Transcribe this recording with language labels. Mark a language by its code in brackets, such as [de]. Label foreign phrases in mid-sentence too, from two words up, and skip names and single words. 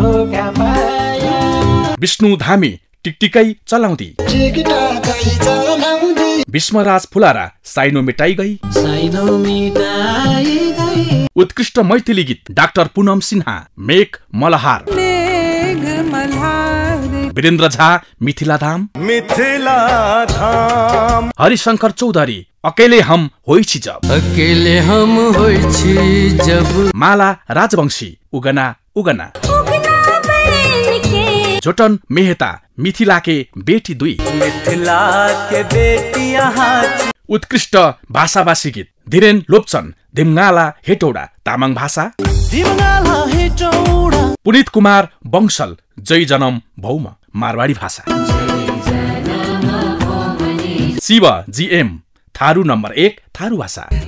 [ne] विष्णु धामी टिकटिकै चलाउँदी। भीष्मराज फुलारा साइनो मिटाई गई। उत्कृष्ट मैथिली गीत डाक्टर पुनम सिन्हा मेघ मल्हार। वीरेन्द्र झा मिथिला धाम। हरिशंकर चौधरी अकेले हम होइछि जब। अकेले हम होइछि जब। माला राजवंशी उगना उगना। जोटन मेहता मिथिला के बेटी दुई। मिथिला के बेटी यहाँ। उत्कृष्ट भाषाभाषी गीत धीरेन लोप्चन धिमगाला हेटौडा तामाङ भाषा। पुनित कुमार बंशल जय जनम भौम मारवाडी भाषा। शिव जीएम थारू नम्बर 1 थारू भाषा।